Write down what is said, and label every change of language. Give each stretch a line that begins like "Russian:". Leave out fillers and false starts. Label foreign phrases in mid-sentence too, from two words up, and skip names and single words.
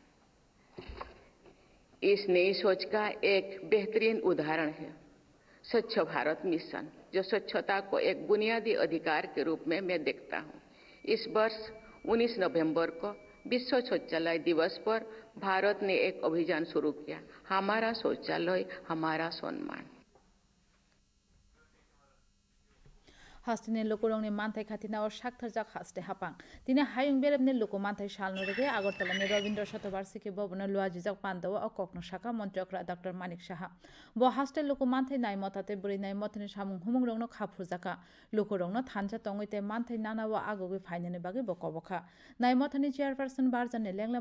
Hindi: इस नई सोच का एक बेहतरीन उदाहरण है स्वच्छ भारत मिशन, जो स्वच्छता को एक बुनियादी अधिकार के रूप में मैं देखता हूँ। इस वर्ष 19 नवंबर को विश्व शौचालय दिवस पर भारत ने एक अभियान शुरू किया, हमारा शौचालय हमारा सम्मान।
Kok Borok: Hastine lokorongni manthai khatina or shakthar jak haste hapang tini hayung berebne loko manthai shalno rege Agartala ni Rabindra Shatobarsiki Bobona luajijak pandawa o kokno shaka montrokra Dr. Manik Shaha bo haste loko manthai nai motate buri nai motani samung humung rongno khapurjaka lokorongno thancha tongoite manthai nanawa agogi phainani bagi bokobokha nai motani chairperson Barjane lenglema